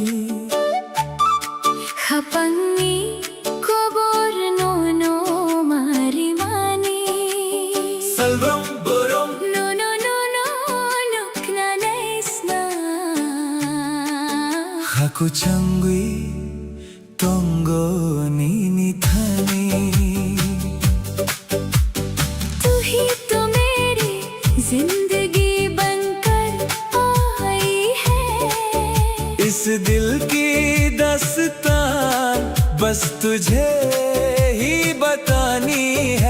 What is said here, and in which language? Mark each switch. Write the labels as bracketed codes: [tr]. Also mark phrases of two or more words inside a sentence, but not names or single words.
[trp] खपंगी कोबोर नो नो मारी मानी Salvam borom No no no no nukna naisna Haku changwi tongo nini thani [hi] तू ही तो मेरी जिंदगी बनकर आई है इस दिल की दास्तान बस तुझे ही बतानी है